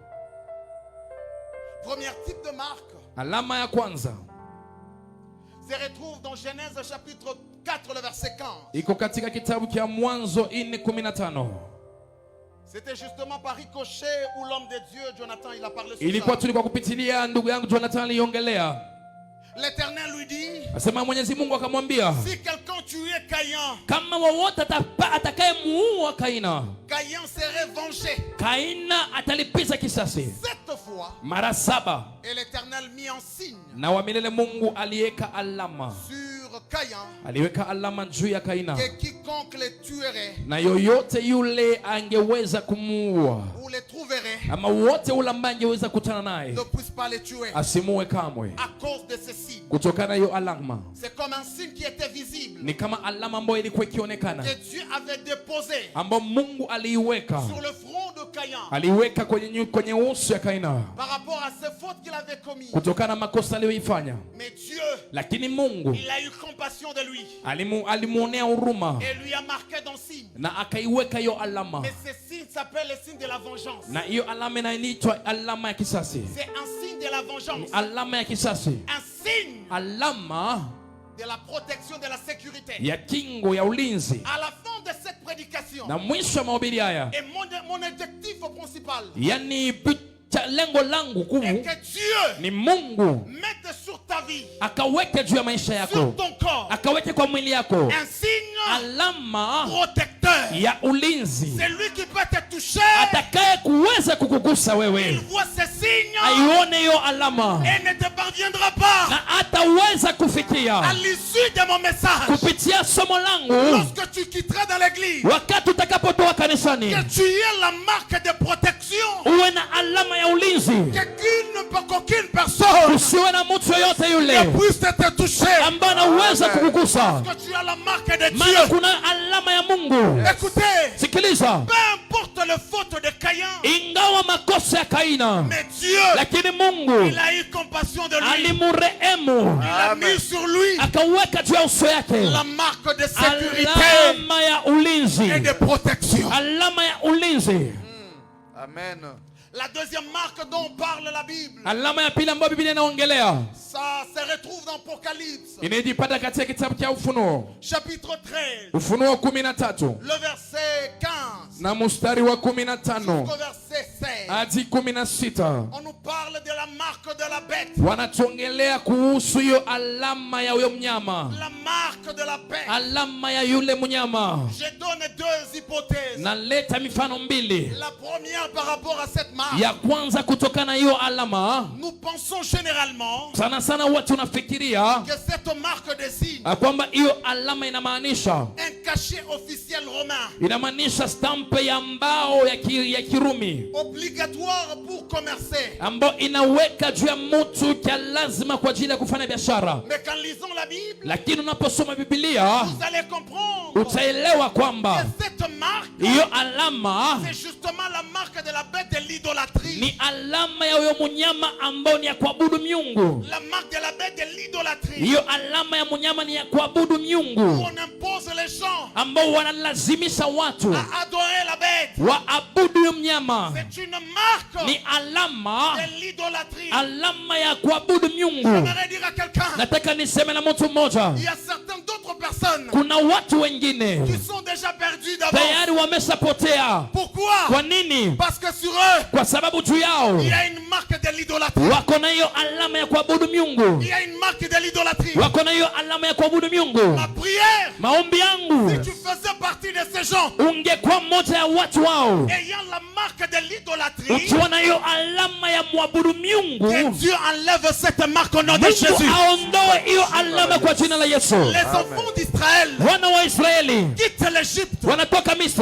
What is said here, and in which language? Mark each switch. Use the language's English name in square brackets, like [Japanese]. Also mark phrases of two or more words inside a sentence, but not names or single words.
[French] Premier type de marque [Swahili] Alama ya kwanza [French] se retrouve dans Genèse chapitre 4, le verset 15. [Swahili] iko katika kitabu cha Mwanzo 4:15. [French] C'était justement par ricochet où l'homme de Dieu, Jonathan, il a parlé sur [Swahili] Ilikuwa [French] ça. [Swahili] tulikuwa kupitilia ndugu yangu Jonathan aliongelea. [French] L'Éternel lui dit, [Swahili] Asema Mwenyezi Mungu akamwambia, [French] si quelqu'un tuait Caïn, [Swahili] kama wowote atakayemuua Kaina, [French] Caïn serait vengé [Swahili] Kaina atalipiza kisasi [French] 7 fois. [Swahili] mara 7. [French] Et l'Éternel mit en signe [Swahili] Na wa milele Mungu aliweka alama, [French] sur Caïn [Swahili] aliweka alama juu ya Kaina, [French] que quiconque le tuerait [Swahili] na yoyote yule angeweza kumuua [French] ou le trouverait [Swahili] ama wote ule ambaye angeweza kutana naye [French] ne puisse pas le tuer [Swahili] asimuue kamwe, [French] à cause de ce signe. [Swahili] kutokana na hiyo alama. [French] C'est comme un signe qui était visible, [Swahili] Ni kama alama ambayo ilikuwa ikionekana, [French] que Dieu avait déposé [Swahili] ambayo Mungu aliiweka, [French] sur le front de Caïn [Swahili] aliweka kwenye uso ya Kaina [French] par rapport à ces fautes qu'il avait commises. [Swahili] kutokana na makosa aliyoifanya. [French] Mais Dieu, [Swahili] Lakini Mungu [French] il a eu compassion de lui [Swahili] alimuonea huruma [French] et lui a marqué dans signe. [Swahili] na akaiweka hiyo alama, [French] Mais ce signe s'appelle le signe de la vengeance. [Swahili] na hiyo alama inaitwa alama ya kisasi. [French] C'est un signe de la vengeance, [Swahili] Alama ya kisasi, [French] un signe [Swahili] alama [French] de la protection, de la sécurité. [Swahili] ya kingo ya ulinzi. [French] À la fin de cette prédication, [Swahili] Na mwisho wa mahubiri haya, [French] et mon objectif principal [Swahili] yani lengo langu [French] est [Swahili] kuu [French] que Dieu [Swahili] ni Mungu [French] mette sur ta vie, [Swahili] akaweke juu ya maisha [French] sur [Swahili] yako, [French] ton corps, [Swahili] akaweke kwa mwili yako [French] un signe [Swahili] alama [French] protecteur. [Swahili] ya ulinzi. [French] C'est lui qui peut te toucher. [Swahili] Atakaye kuweza kukugusa [French] Il [Swahili] wewe [French] voit ces signes [Swahili] aione hiyo alama [French] et ne te parviendra pas. [Swahili] na ataweza kufikia [French] À l'issue de mon message, [Swahili] kupitia somo langu. [French] lorsque tu quitteras dans l'église, [Swahili] Wakati utakapotoa kanisani, [French] que tu aies la marque de protection, [Swahili] uwe na alama ya ulinzi, [French] qu'aucune personne [Swahili] usiwe na mtu yoyote [French] ne [Swahili] yule [French] puisse te toucher. [Swahili] ambaye anaweza kukugusa, [French] Que tu as la marque de [Swahili] maana [French] Dieu. [Swahili] kuna alama ya Mungu. [French] Écoutez, [Swahili] Sikiliza, [French] peu importe le faute de Caïn, [Swahili] ingawa makosa ya Kaina, [French] mais Dieu, [Swahili] lakini Mungu [French] il a eu compassion de lui. [Swahili] alimurehemu, [French] Il a mis sur lui [Swahili] akaweka juu ya uso yake [French] la marque de sécurité [Swahili] alama ya ulinzi, [French] et de protection. [Swahili] alama ya ulinzi. Amen. [French] La deuxième marque dont parle la Bible, [Swahili] Alama ya pili ambayo Biblia inaongelea [French] ça se retrouve dans Apocalypse, [Swahili] inajipata katika kitabu cha Ufunuo, [French] chapitre 13, [Swahili] Ufunuo 13 [French] le verset 15 [Swahili] na mstari wa 15 [French] jusqu'au verset 16. [Swahili] hadi 16. [French] On nous parle de la marque de la bête. [Swahili] Wanatuongelea kuhusu hiyo alama ya huyo mnyama, [French] La marque de la bête. [Swahili] alama ya yule mnyama. [French] Je donne deux hypothèses. [Swahili] Naleta mifano mbili. [French] La première par rapport à cette marque. [Swahili] Ya kwanza kutokana na hiyo alama, [French] Nous pensons généralement [Swahili] sana sana watu nafikiria [French] que cette marque désigne [Swahili] kwamba hiyo alama inamaanisha [French] un cachet officiel romain [Swahili] inamaanisha stampe ya mbao ya Kirumi [French] obligatoire pour commercer. [Swahili] ambao inaweka juu ya mtu kia lazima kwa ajili ya kufanya biashara. [French] Mais qu'en lisant la Bible, [Swahili] Lakini unaposoma Biblia [French] vous allez comprendre [Swahili] utaelewa kwamba [French] que cette marque, [Swahili] hiyo alama [French] c'est justement la marque de la bête de l'idolâtrie. [Swahili] ni alama ya huyo mnyama ambao ni ya kuabudu miungu. [French] La marque de la bête de l'idolâtrie. [Swahili] Hiyo alama ya mnyama ni ya kuabudu [French] Où [Swahili] miungu, [French] on impose les gens [Swahili] ambao wanalazimisha watu [French] à adorer la bête. [Swahili] waabudu huyo mnyama. [French] C'est une marque [Swahili] Ni alama, [French] de l'idolâtrie. [Swahili] alama ya kuabudu miungu. [French] J'aimerais dire à quelqu'un, [Swahili] Nataka niseme na mtu mmoja, [French] il y a certaines d'autres personnes [Swahili] kuna watu wengine [French] qui sont déjà perdus d'avance. [Swahili] tayari wameshapotea. [French] Pourquoi? [Swahili] Kwa nini? [French] Parce que sur eux, [Swahili] Kwa sababu juu yao [French] il y a une marque de l'idolâtrie. [Swahili] wako na hiyo alama ya kuabudu miungu, [French] Il y a une marque de l'idolâtrie. [Swahili] wako na hiyo alama ya kuabudu miungu. [French] Ma prière, [Swahili] Maombi yangu, [French] si tu faisais partie de ces gens [Swahili] ungekuwa mmoja ya watu wao [French] ayant la marque de l'idolâtrie, [Swahili] ukiwa na hiyo alama ya muabudu miungu, [French] que Dieu enlève cette marque au nom de Jésus. [Swahili] Mungu aondoe hiyo alama kwa jina la Yesu. [French] Les enfants d'Israël [Swahili] Wana wa Israeli [French] quittent l'Égypte. [Swahili] wanatoka Misri,